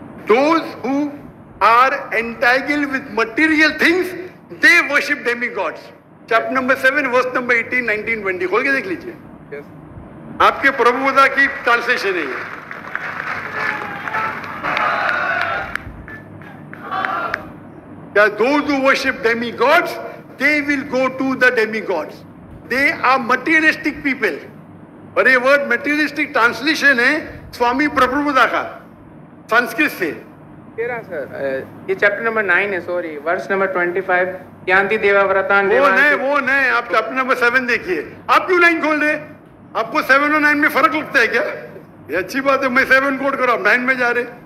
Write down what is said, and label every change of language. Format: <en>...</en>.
<en>those who are entangled with material things they worship demigods, chapter number 7 verse number 18, 19, 20</en> <hi>खोल के देख लीजिए।</hi> <en>yes.</en> <hi>आपके प्रभुदा की ट्रांसलेशन है ये।</hi> <en>क्या those who worship demigods they will go to the demigods, they are materialistic people।</en> <hi>और ये वर्ड materialistic ट्रांसलेशन है स्वामी प्रभुदा का संस्कृत से। सर ये चैप्टर नंबर 9 है, सॉरी, वर्स नंबर 25, यान्ति देवाव्रतान। वो नहीं, आप चैप्टर नंबर 7 देखिए। आप क्यों 9 खोल रहे? आपको 7 और 9 में फर्क लगता है क्या? ये अच्छी बात है, मैं 7 कोट करो, आप 9 में जा रहे।</hi>